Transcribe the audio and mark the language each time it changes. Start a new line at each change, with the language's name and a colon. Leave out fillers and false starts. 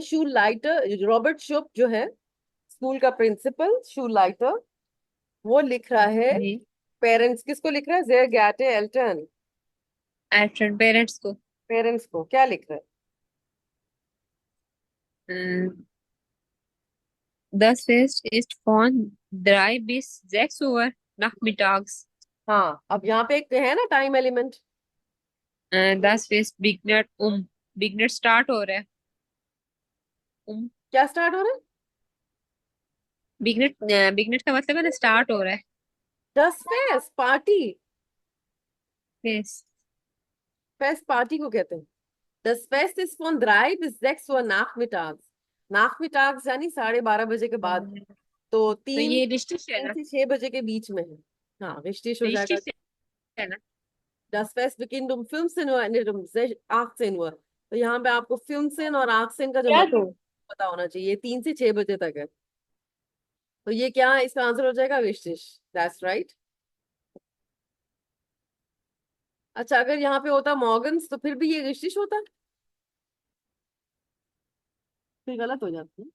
Hindi: शू lighter, Robert shop जो है school का प्रिंसिपल, शू लाइटर, वो लिख रहा है जी पेरेंट्स, किसको लिख रहा है?
German: जेर गैटे एल्टन,
Hindi: एल्टर्न पेरेंट्स को। पेरेंट्स को क्या लिख रहा है?
German: Das Fest ist von 3 bis 6 Uhr nachmittags.
Hindi: हाँ, अब यहाँ पे एक है ना time element.
German: Das Fest beginnt beginnt
Hindi: start हो रहा है
German: um
Hindi: क्या स्टार्ट हो रहा है? बिगनेट का मतलब है ना स्टार्ट हो रहा है। 10 fest party, face fest party को कहते हैं।
German: Das Fest ist von 3 bis 6 Uhr nachmittags, nachmittags
Hindi: यानी 12:30 बजे के बाद। तो तो तीन ये रिश्टिश है तीन ना। से 6 बजे के बीच में है। हाँ, रिश्तेश हो जाएगा। रिश्टिश है ना।
German: Das Fest beginnt um 15 Uhr, endet um 18 Uhr।
Hindi: तो यहाँ पे आपको 15 और 18 का जो क्या मतलब दो। पता होना चाहिए, 3 से 6 बजे तक है। तो ये क्या है? इसका आंसर हो जाएगा विशिश।
English: That's right.
Hindi: अच्छा, अगर यहाँ पे होता मॉर्गन्स तो फिर भी ये विशिश होता, फिर गलत हो जाती है।